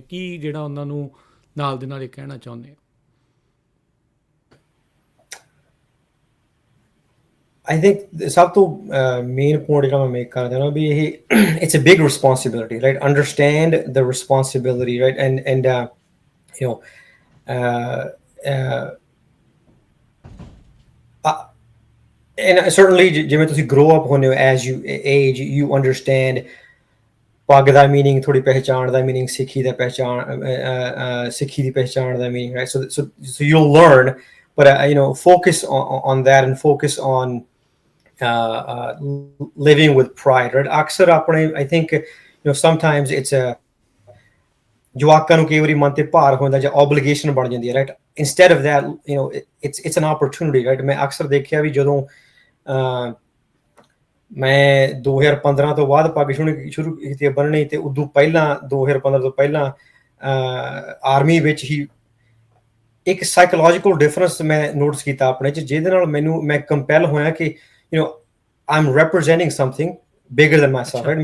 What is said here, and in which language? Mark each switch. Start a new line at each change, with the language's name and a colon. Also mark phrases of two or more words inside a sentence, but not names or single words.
Punjabi: ਕੀ ਜਿਹੜਾ ਉਹਨਾਂ ਨੂੰ ਨਾਲ ਦੇ ਨਾਲ ਇਹ ਕਹਿਣਾ ਚਾਹੁੰਦੇ?
English: I think
Punjabi: ਸਭ ਤੋਂ
English: main point
Punjabi: ਜਿਹੜਾ ਮੈਂ ਮੇਕ ਕਰਦਾ ਨਾ ਵੀ ਇਹ
English: it's a big responsibility, right. Understand the responsibility, right. And and certainly
Punjabi: ਜਿਵੇਂ ਤੁਸੀਂ
English: grow up
Punjabi: ਹੁੰਦੇ ਹੋ,
English: as you age you understand
Punjabi: ਪੱਗ ਦਾ ਮੀਨਿੰਗ, ਥੋੜੀ ਪਹਿਚਾਣ ਦਾ ਮੀਨਿੰਗ, ਸਿੱਖੀ ਦੀ ਪਹਿਚਾਣ ਦਾ ਮੀਨਿੰਗ,
English: right? So you'll learn, but focus on that and focus on living with pride, right?
Punjabi: ਅਕਸਰ ਆਪਣੇ
English: I think sometimes it's a
Punjabi: ਜਵਾਕਾਂ ਨੂੰ ਕਈ ਵਾਰੀ ਮਨ ਤੇ ਭਾਰ ਹੁੰਦਾ ਜਾਂ obligation ਬਣ ਜਾਂਦੀ ਹੈ,
English: right? Instead of that, it's an opportunity, right?
Punjabi: ਮੈਂ ਅਕਸਰ ਦੇਖਿਆ ਵੀ ਜਦੋਂ ਮੈਂ 2015 ਤੋਂ ਬਾਅਦ ਪੱਗ ਸ਼ੁਰੂ ਕੀਤੀ ਬੰਨਣੀ, ਤੇ ਉਦੋਂ ਪਹਿਲਾਂ 2015 ਤੋਂ ਪਹਿਲਾਂ ਆਰਮੀ ਵਿੱਚ ਹੀ ਇੱਕ
English: psychological difference
Punjabi: ਮੈਂ ਨੋਟਿਸ ਕੀਤਾ ਆਪਣੇ 'ਚ, ਜਿਹਦੇ ਨਾਲ ਮੈਂ ਕੰਪੈਲ ਹੋਇਆ ਕਿ
English: I am representing something bigger than myself,
Punjabi: ਰਾਈਟ।